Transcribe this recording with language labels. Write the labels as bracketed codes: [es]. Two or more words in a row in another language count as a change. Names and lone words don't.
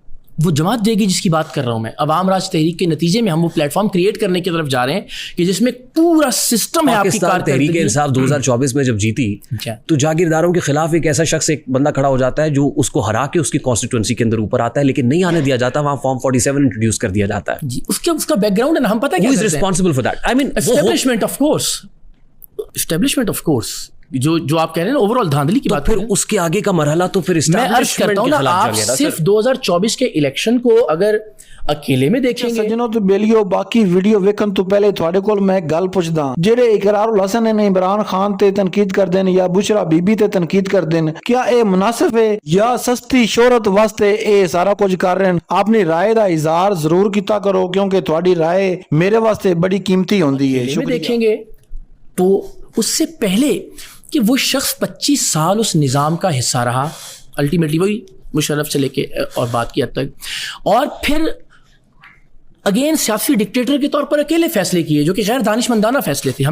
[ur] وہ جماعت دے گی جس کی بات کر رہا ہوں میں. عوام راج تحریک کے نتیجے میں ہم وہ [en] platform create [ur] کرنے کی طرف جا رہے ہیں کہ جس میں پورا سسٹم ہے. آپ کی تحریک انصاف 2024 میں جب جیتی تو جاگیرداروں کے خلاف ایک ایسا شخص, ایک بندہ کھڑا ہو جاتا ہے جو اس کو ہرا کے اس کی کانسٹیٹوئنسی کے اندر اوپر آتا ہے, لیکن نہیں آنے دیا جاتا. وہاں فارم 47 انٹروڈیوس کر دیا جاتا ہے. جی, اس کا بیک گراؤنڈ ہے نا, ہم پتہ کیا ہے. [en] Who is responsible for that? I mean, establishment of course [ur] جو آپ کہہ رہے ہیں نا اوور آل دھاندلی کی بات، پھر اس کے آگے کا مرحلہ تو پھر میں عرض کرتا ہوں نا، آپ صرف 2024 کے الیکشن کو اگر اکیلے میں دیکھیں گے [pa] سجنوں تو بیلیو باقی ویڈیو ویکھن تو پہلے تھوڑے کول میں گل پوچھدا، جڑے اقرار الحسن نے عمران خان تے تنقید کر دین یا بشرا بی بی تے تنقید کر دین، کیا اے مناسب ہے یا سستی شہرت واسطے اے سارا کچھ کر رہے ہیں؟ اپنی رائے دا اظہار ضرور کیتا کرو کیونکہ تہاڈی رائے میرے واسطے بڑی قیمتی ہوندی ہے۔ [ur] میں دیکھیں گے تو اس سے پہلے کہ وہ شخص 25 سال اس نظام کا حصہ رہا، الٹیمیٹلی وہی مشرف سے لے کے اور بات کی حد تک، اور پھر اگین سیاسی ڈکٹیٹر کے طور پر اکیلے فیصلے کیے جو کہ غیر دانش مندانہ فیصلے تھے۔